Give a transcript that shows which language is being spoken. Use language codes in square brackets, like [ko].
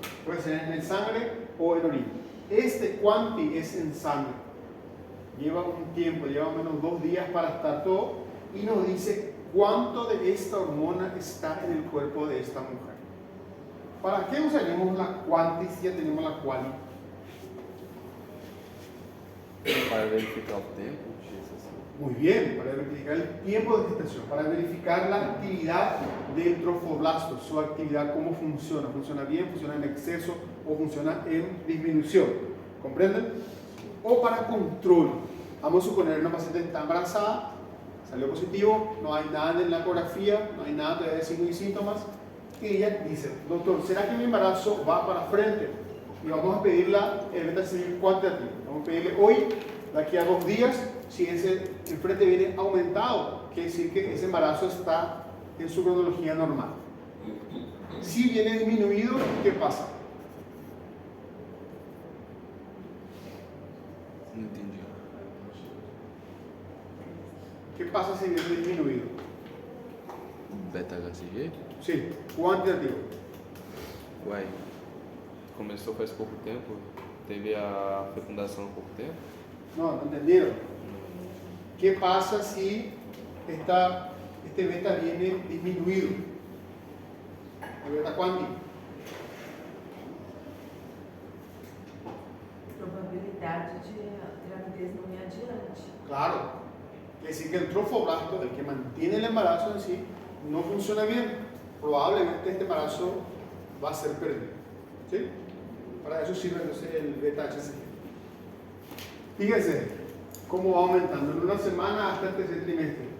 [es] Puede ser en sangre o en orina. Este quanti es en sangre. Lleva un tiempo, lleva menos 2 días para estar todo y nos dice cuánto de esta hormona está en el cuerpo de esta mujer. ¿Para qué usaremos la quanti si ya tenemos la quali? Para verificar el tiempo de gestação. Muy bien, para verificar el tiempo de gestación, para verificar la actividad del trofoblasto, su actividad, cómo funciona. ¿Funciona bien, funciona en exceso o funciona en disminución? ¿Comprenden? O para control. Vamos a suponer una paciente está embarazada, salió positivo, no hay nada en la ecografía, no hay nada de signos y síntomas. Y ella dice, doctor, ¿será que mi embarazo va para frente? Y vamos a pedirle el beta-HCG cuantitativo. Vamos a pedirle hoy, de aquí a 2 días, si el frente viene aumentado, quiere decir que ese embarazo está en su cronología normal. Si viene disminuido, ¿qué pasa? [pt] Não entendi. [es] ¿Qué pasa si viene disminuido? Beta-HCG? Sí, cuantitativo. [pt] Uai, começou faz pouco tempo, teve a fecundação há pouco tempo. [es] No, ¿no entendieron? ¿Qué pasa si este beta viene disminuido? El beta cuántico. [pt] Probabilidade de gravidez não ir adiante. [es] Claro. Quiere decir que el trofoblasto, el que mantiene el embarazo en sí, no funciona bien. Probablemente este embarazo va a ser perdido. ¿Sí? Para eso sirve entonces el beta-HCG. Fíjense cómo va aumentando en una semana hasta el tercer trimestre.